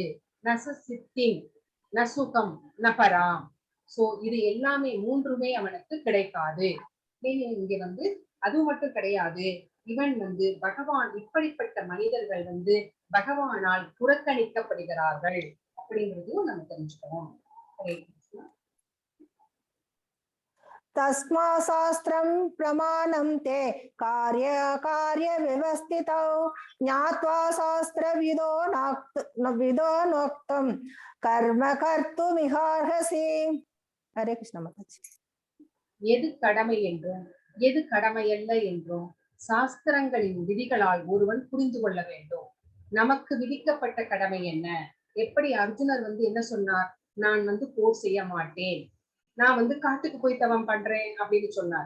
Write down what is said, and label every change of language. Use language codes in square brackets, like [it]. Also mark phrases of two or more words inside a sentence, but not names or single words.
[ta] நசசித்தின் நசுகம் நபராம். சோ இது எல்லாமே மூன்றுமே அவனுக்கு கிடைக்காது. இங்க வந்து அது மட்டும் கிடையாது, இவன் வந்து பகவான், இப்படிப்பட்ட மனிதர்கள் வந்து பகவானால் புறக்கணிக்கப்படுகிறார்கள் அப்படிங்கிறதையும் நம்ம தெரிஞ்சுக்கணும். [sa] तस्मा शास्त्रं प्रमाणं ते कार्य व्यवस्थितौ ज्ञात्वा शास्त्रविदो नोक्तं कर्म कर्तुमिहार्हसि. [hi] हरे कृष्ण माताजी. [ta] எது கடமை என்றும் எது கடமையல்ல என்றும் சாஸ்திரங்களின் விதிகளால் ஒருவன் புரிந்து கொள்ள வேண்டும். நமக்கு விதிக்கப்பட்ட கடமை என்ன? எப்படி அர்ஜுனர் வந்து என்ன சொன்னார்? நான் வந்து போர் செய்ய மாட்டேன், நான் வந்து காட்டுக்கு போய் தவம் பண்றேன் அப்படின்னு சொன்னார்.